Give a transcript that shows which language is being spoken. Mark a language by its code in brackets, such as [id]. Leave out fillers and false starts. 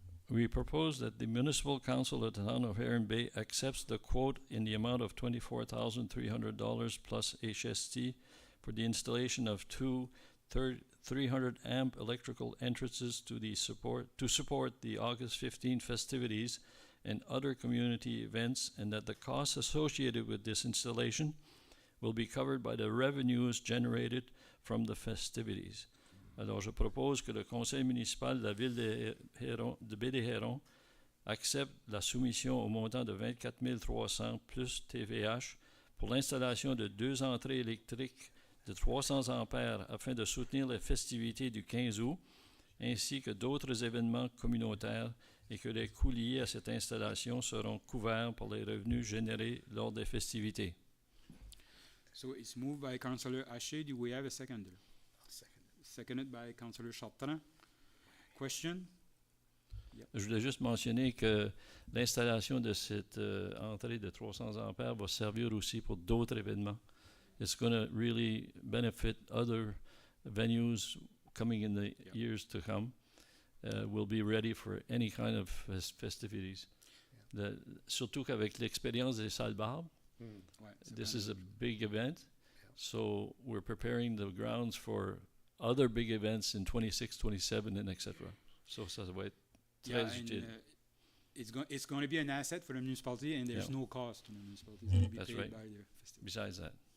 [en] We propose that the municipal council of the town of Heron Bay accepts the quote in the amount of $24,300 plus HST for the installation of two 300 amp electrical entrances to support the August 15 festivities and other community events, and that the costs associated with this installation will be covered by the revenues generated from the festivities. [fr] Alors, je propose que le conseil municipal de la ville de Baie-des-Hérons accepte la soumission au montant de 24 300 plus TVH pour l'installation de 2 entrées électriques de 300 ampères afin de soutenir les festivités du 15 août, ainsi que d'autres événements communautaires, et que les coûts liés à cette installation seront couverts par les revenus générés lors des festivités. [en] So it's moved by Councillor Haché. Do we have a seconder? Seconded by Councillor Chartrand. Question? [fr] Je voulais juste mentionner que l'installation de cette entrée de 300 ampères va servir aussi pour d'autres événements. [en] It's going to really benefit other venues coming in the years to come. Will be ready for any kind of festivities. [fr] Surtout qu'avec l'expérience des salles Barbe, [en] this is a big event. So we're preparing the grounds for other big events in 26, 27, and etc. [fr] So ça va être très utile. [en] It's going to be an asset for the municipality, and there's no cost to the municipality. It's going to be That's paid right. by the festival. Besides that.